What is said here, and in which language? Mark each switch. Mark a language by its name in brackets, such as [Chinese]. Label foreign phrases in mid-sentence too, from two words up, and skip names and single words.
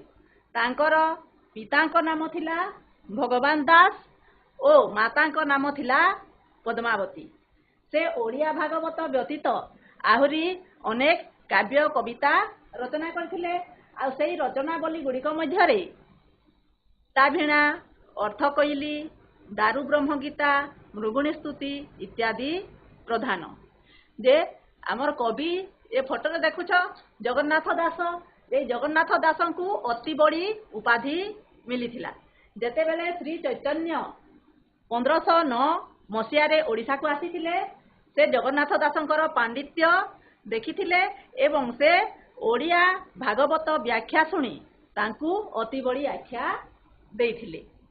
[Odia] ତାଙ୍କର ପିତାଙ୍କ ନାମ ଥିଲା ଭଗବାନ ଦାସ ଓ ମାତାଙ୍କ ନାମ ଥିଲା ପଦ୍ମାବତୀ। ସେ ଓଡ଼ିଆ ଭାଗବତ ବ୍ୟତୀତ ଆହୁରି ଅନେକ କାବ୍ୟ କବିତା ରଚନା କରିଥିଲେ। ଆ ସେହି ରଚନାବଳୀ ଗୁଡ଼ିକ ମଧ୍ୟରେ ତାଭିଣା ଅର୍ଥ କୋଇଲି ଦାରୁ ବ୍ରହ୍ମ ଗୀତା ମୃଗୁଣୀ ସ୍ତୁତି ଇତ୍ୟାଦି ପ୍ରଧାନ। ଯେ ଆମର କବି ଏ ଫଟୋ ରେ ଦେଖୁଛ ଜଗନ୍ନାଥ ଦାସ ଏ ଜଗନ୍ନାଥ ଦାସ କୁ ଅତି ବଡ଼ି ଉପାଧି ମିଳି ଥିଲା ଯେତେ ବେଳେ ଶ୍ରୀ ଚୈତନ୍ୟ 1509 ମସିହା ରେ ଓଡ଼ିଶା କୁ ଆସିଥିଲେ। ସେ ଜଗନ୍ନାଥ ଦାସଙ୍କର ପାଣ୍ଡିତ୍ୟ ଦେଖିଥିଲେ ଏବଂ ସେ ଓଡ଼ିଆ ଭାଗବତ ବ୍ୟାଖ୍ୟା ଶୁଣି ତାଙ୍କୁ ଅତି ବଡ଼ି ଆଖ୍ୟା ଦେଇଥିଲେ।